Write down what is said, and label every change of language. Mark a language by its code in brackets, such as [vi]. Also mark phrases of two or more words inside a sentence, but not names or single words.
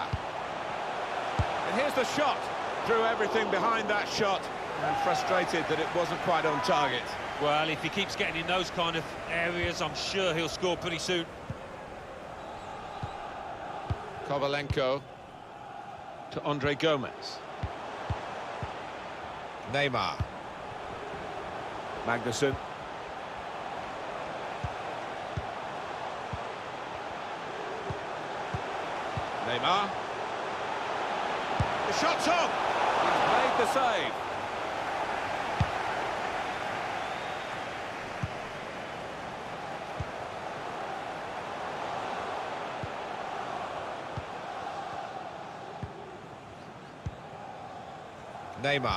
[en] And here's the shot. Threw everything behind that shot, and frustrated that it wasn't quite on target. Well, if he keeps getting in those kind of areas, I'm sure he'll score pretty soon. Kovalenko to Andre Gomez. Neymar. Magnussen. Neymar. The shot's on! He's made the save. Neymar.